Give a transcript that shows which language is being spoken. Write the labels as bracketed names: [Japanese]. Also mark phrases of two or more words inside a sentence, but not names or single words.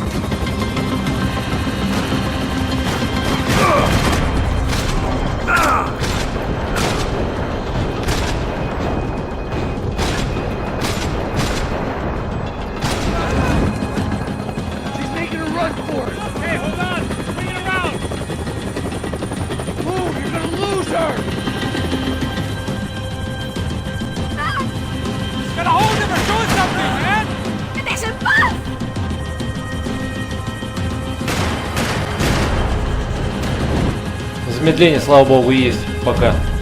[English] She's making a run for it. Hey, hold on! Bring it around! Move, you're gonna lose her! Gotta hold him or do something, man! [Spanish] ¡Que deje en paz! [Russian] Замедление, слава богу, есть пока.